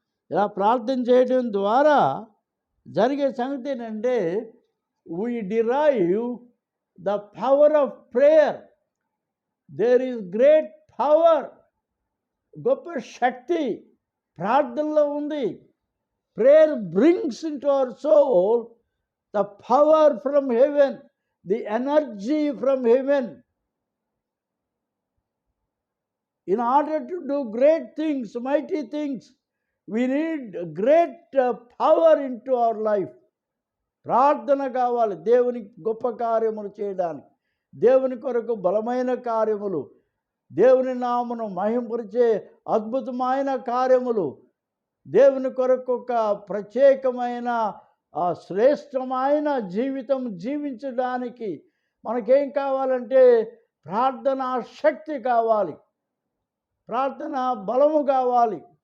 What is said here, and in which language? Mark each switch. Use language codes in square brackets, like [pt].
[te] ఇలా ప్రార్థన చేయడం ద్వారా జరిగే సంగతి ఏంటంటే [en] we derive the power of prayer. There is great power, [te] గొప్ప శక్తి ప్రార్థనలో ఉంది. [en] Prayer brings into our soul the power from heaven, the energy from heaven. In order to do great things, mighty things, we need great power into our life. [te] ప్రార్థన కావాలి దేవుని గొప్ప కార్యములు చేయడానికి, దేవుని కొరకు బలమైన కార్యములు, దేవుని నామమును మహింపరిచే అద్భుతమైన కార్యములు, దేవుని కొరకు ఒక ప్రత్యేకమైన శ్రేష్టమైన జీవితం జీవించడానికి మనకేం కావాలంటే ప్రార్థనా శక్తి కావాలి, ప్రార్థన బలము కావాలి.